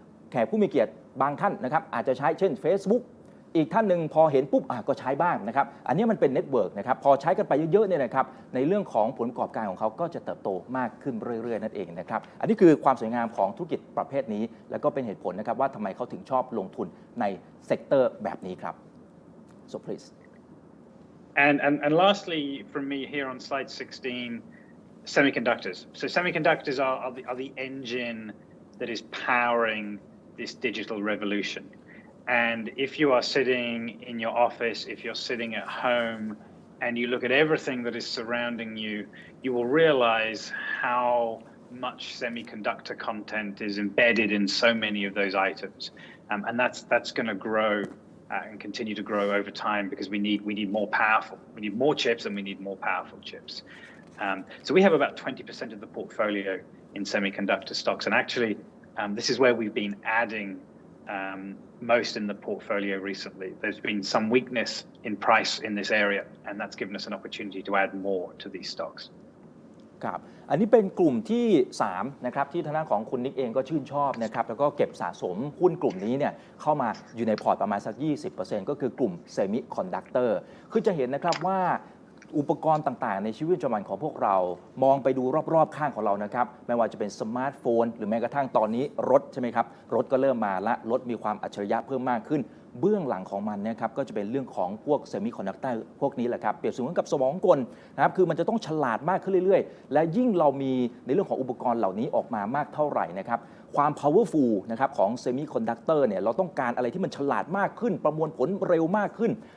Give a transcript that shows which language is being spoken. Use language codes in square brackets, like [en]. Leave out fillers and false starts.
[th] แขกผู้มีเกียรติบางท่านนะครับอาจจะใช้เช่น Facebookอีกท่านหนึ่งพอเห็นปุ๊บก็ใช้บ้างนะครับอันนี้มันเป็นเน็ตเวิร์กนะครับพอใช้กันไปเยอะๆเนี่ยนะครับในเรื่องของผลประกอบการของเขาก็จะเติบโตมากขึ้นเรื่อยๆนั่นเองนะครับอันนี้คือความสวยงามของธุรกิจประเภทนี้แล้วก็เป็นเหตุผลนะครับว่าทำไมเขาถึงชอบลงทุนในเซกเตอร์แบบนี้ครับ [en] so please And lastly from me here on slide 16 semiconductors. So semiconductors are the engine that is powering this digital revolution. And if you are sitting in your office, if you're sitting at home, and you look at everything that is surrounding you, you will realize how much semiconductor content is embedded in so many of those items. And that's going to grow and continue to grow over time because we need more chips and we need more powerful chips. So we have about 20% of the portfolio in semiconductor stocks. And actually, this is where we've been adding most in the portfolio recently. There's been some weakness in price in this area, and that's given us an opportunity to add more to these stocks. [th] ครับอันนี้เป็นกลุ่มที่3นะครับที่ทางด้านของคุณนิกเองก็ชื่นชอบนะครับแล้วก็เก็บสะสมหุ้นกลุ่มนี้เนี่ยเข้ามาอยู่ในพอร์ตประมาณสัก 20% ก็คือกลุ่มเซมิคอนดักเตอร์คือจะเห็นนะครับว่า อุปกรณ์ต่างๆในชีวิตประจำวันของพวกเรามองไปดูรอบๆข้างของเรานะครับไม่ว่าจะเป็นสมาร์ทโฟนหรือแม้กระทั่งตอนนี้รถใช่ไหมครับรถก็เริ่มมาละรถมีความอัจฉริยะเพิ่มมากขึ้นเบื้องหลังของมันนะครับก็จะเป็นเรื่องของพวกเซมิคอนดักเตอร์พวกนี้แหละครับเปรียบเสมือนกับสมองกลนะครับคือมันจะต้องฉลาดมากขึ้นเรื่อยๆและยิ่งเรามีในเรื่องของอุปกรณ์เหล่านี้ออกมามากเท่าไหร่นะครับความ powerful นะครับของเซมิคอนดักเตอร์เนี่ยเราต้องการอะไรที่มันฉลาดมากขึ้นประมวลผลเร็วมากขึ้น